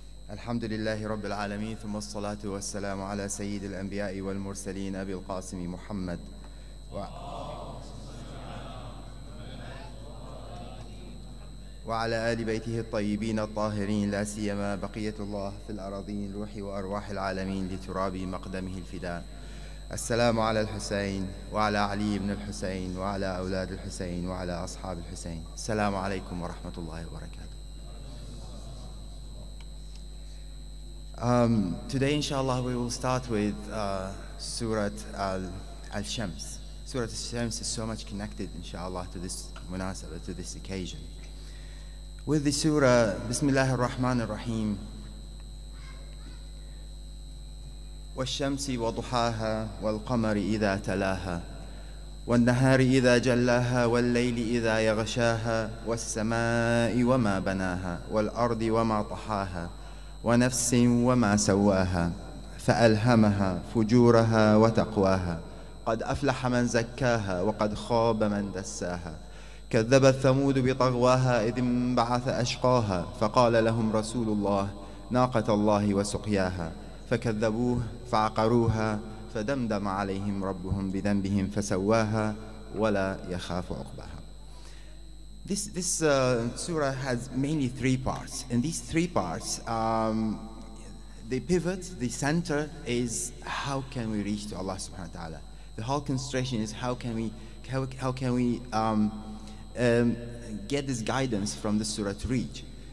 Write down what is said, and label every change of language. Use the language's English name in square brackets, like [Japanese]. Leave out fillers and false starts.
[Arabic] الحمد لله رب العالمين، ثم الصلاة والسلام على سيد الأنبياء والمرسلين أبي القاسم محمد وعلى آل بيته الطيبين الطاهرين، لا سيما بقية الله في الأراضين، روح وأرواح العالمين لتراب مقدمه الفداء. السلام على الحسين وعلى علي بن الحسين وعلى أولاد الحسين وعلى أصحاب الحسين. السلام عليكم ورحمة الله وبركاته. [English] Today, inshallah, we will start with Surah Al-Shams. Surah Al-Shams is so much connected, inshallah, to this munasabah, to this occasion. With the surah, [Arabic] Bismillah ar-Rahman ar-Rahim. والشمس وضحاها والقمر إذا تلاها والنهار إذا جلاها والليل إذا يغشاها والسماء وما بناها والأرض وما طحاها ونفس وما سواها فألهمها فجورها وتقواها قد أفلح من زكاها وقد خاب من دساها كذبت ثمود بطغواها إذ انبعث أشقاها فقال لهم رسول الله ناقة الله وسقياها فكذبوه فعقروها فدمدم عليهم ربهم بذنبهم فسواها ولا يخاف عقباها. [English] This surah has mainly three parts. In these three parts, the pivot, the center is how can we reach to Allah subhanahu wa ta'ala. The whole concentration is how can we get this guidance from the surah to reach.